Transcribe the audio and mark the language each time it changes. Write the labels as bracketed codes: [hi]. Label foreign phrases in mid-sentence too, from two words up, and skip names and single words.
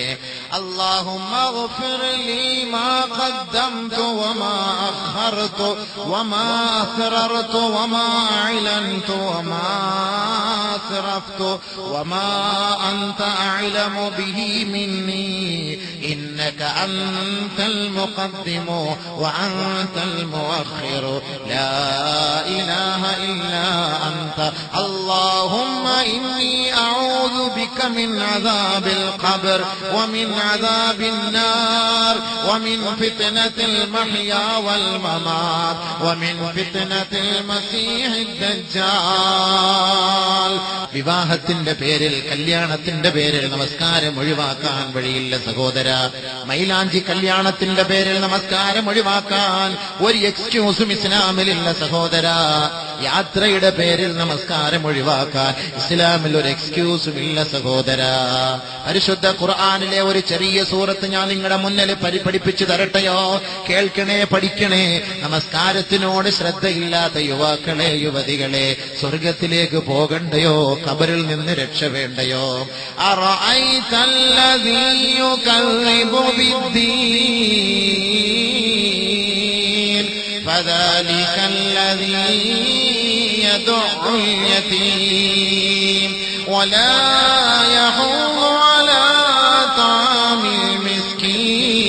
[ar] اللهم اغفر لي ما قدمت وما أخرت وما أسررت وما أعلنت وما أسرفت وما أنت أعلم به مني إنك أنت المقدم وأنت المؤخر لا إله إلا أنت اللهم إني أعوذ بك من عذاب القبر ومن عذاب النار ومن فتنة المحيا والممات ومن فتنة المسيح الدجال. [ml] വിവാഹത്തിന്റെ പേരിൽ, കല്യാണത്തിന്റെ പേരിൽ നമസ്കാരം ഒഴിവാക്കാൻ വഴിയില്ല സഹോദര. മൈലാഞ്ചി കല്യാണത്തിന്റെ പേരിൽ നമസ്കാരം ഒഴിവാക്കാൻ ഒരു എക്സ്ക്യൂസും ഇസ്ലാമിലില്ല സഹോദര. യാത്രയുടെ പേരിൽ നമസ്കാരം ഒഴിവാക്കാൻ ഇസ്ലാമിൽ ഒരു എക്സ്ക്യൂസും ഇല്ല സഹോദര. പരിശുദ്ധ ഖുർആനിലെ ഒരു ചെറിയ സൂറത്ത് ഞാൻ നിങ്ങളുടെ മുന്നിൽ പഠിപ്പിച്ചു തരട്ടെയോ? കേൾക്കണേ, പഠിക്കണേ. നമസ്കാരത്തിനോട് ശ്രദ്ധയില്ലാത്ത യുവാക്കളെ, യുവതികളെ, സ്വർഗത്തിലേക്ക് പോകണ്ടയോ? ഖബറിൽ നിന്ന് രക്ഷ വേണ്ടയോ? [ar] أرأيت الذي يكذب بالدين فذلك الذي يدع اليتيم ولا يحض على طعام المسكين